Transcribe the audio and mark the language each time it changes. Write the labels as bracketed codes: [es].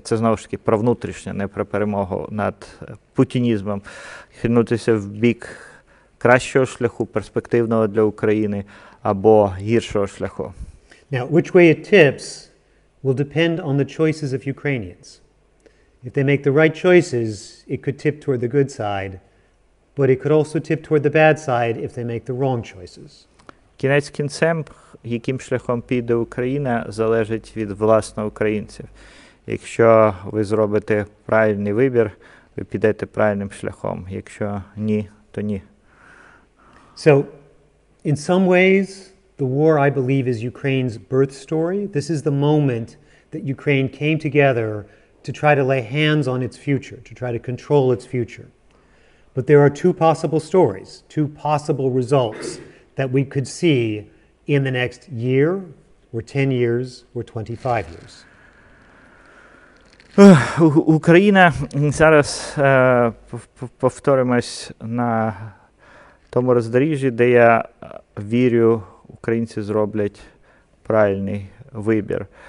[uk] Це знову ж таки про внутрішнє, не про перемогу над путінізмом. Хитнутися в бік кращого шляху, перспективного для України, або гіршого шляху. [en] Now, which way it tips will depend on the choices of Ukrainians. If they make the right choices, it could tip toward the good side, but it could also tip toward the bad side if they make the wrong choices. [uk] Кінець кінцем, яким шляхом піде Україна, залежить від власного українців. Якщо ви зробите правильний вибір, ви підете правильним шляхом. Якщо ні, то ні. [en] So, in some ways, the war, I believe, is Ukraine's birth story. This is the moment that Ukraine came together to try to lay hands on its future, to try to control its future. But there are two possible stories, two possible results that we could see in the next year, or 10 years, or 25 years. [uk] Україна зараз, повторимось, на тому роздоріжжі, де я вірю, українці зроблять правильний вибір.